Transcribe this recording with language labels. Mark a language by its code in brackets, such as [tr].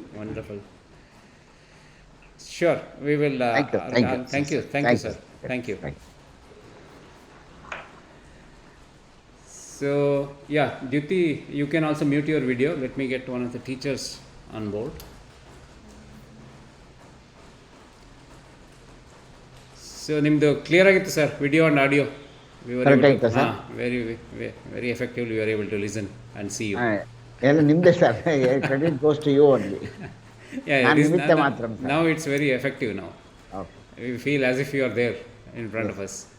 [en] Wonderful. Sure, we will. Thank you, thank you. Thank you, Thank you, sir. sir. Thank you. Thank you. So yeah, Dyuti, you can also mute your video. Let me get one of the teachers on board. [kn] So ನಿಮ್ಮದು clear ಆಗಿತ್ತು sir video and audio Correct ಆಯ್ತಾ sir? [en] very effectively we are able to listen and see you [kn] ಎಲ್ಲ ನಿಮ್ಮದೇ sir, [en] Credit goes to you only. [kn] ನಾನು ನಿಮಿತ್ತ ಮಾತ್ರ, sir. [en] Now it's very effective now. Okay. We feel as if you are there in front of us.